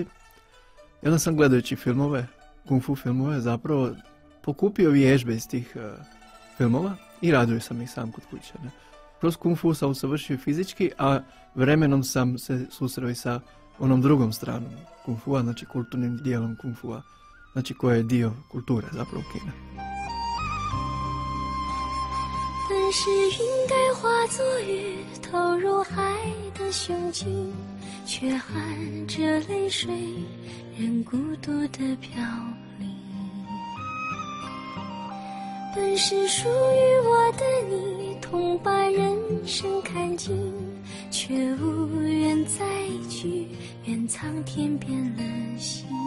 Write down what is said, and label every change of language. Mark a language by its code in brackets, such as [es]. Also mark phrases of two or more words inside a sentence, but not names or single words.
[hr] I onda sam gledajući filmove, kung fu filmove, zapravo pokupio vježbe iz tih filmova i radio sam ih sam kod kuće. Ne? Kroz kung fu sam usavršio fizički, a vremenom sam se susreo i sa onom drugom stranom kung fua, znači kulturnim dijelom kung fua, znači koje je dio kulture zapravo Kine. [zh] 本是应该化作鱼投入海的雄鲸，却含着泪水，任孤独的飘零。本是属于我的你，痛把人生看尽，却无缘再聚，愿苍天变了心。